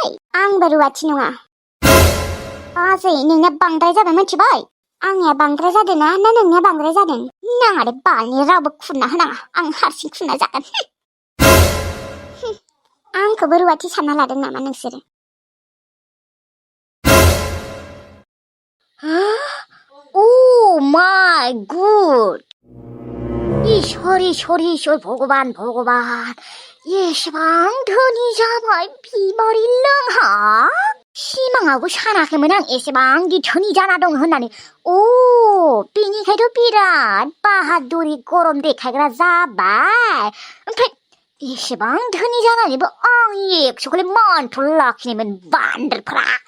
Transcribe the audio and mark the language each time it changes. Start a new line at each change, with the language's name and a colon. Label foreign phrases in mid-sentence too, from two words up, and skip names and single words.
Bodo: आंबो रुवाथि नङा बाजै नोंना बांद्राय जाबाय मिथिबाय आंनिया बांद्राय जादों ना नोंनिया बांद्राय जादों नाङा दे बालनि रावबो खुरना होनाङा आं हारसिं खुरना जागोन आंखौबो रुवाथि सानना लादों नामा नोंसोरो
English: Oh my God!
Bangla: ঈশ্বর ভগবান
Bodo: एसेबां धोनि जाबाय बिबारि लोंहा सिमाङावबो सानाखैमोन आं एसेबांदि धोनि जाना दं होननानै बेनिखायथ' बिराद बाहादुरि गरम देखायग्रा जाबाय ओमफ्राय एसेबां धोनि जानानैबो आं एकस'खौलाय मानथ' लाखिनायमोन बान्दोरफ्रा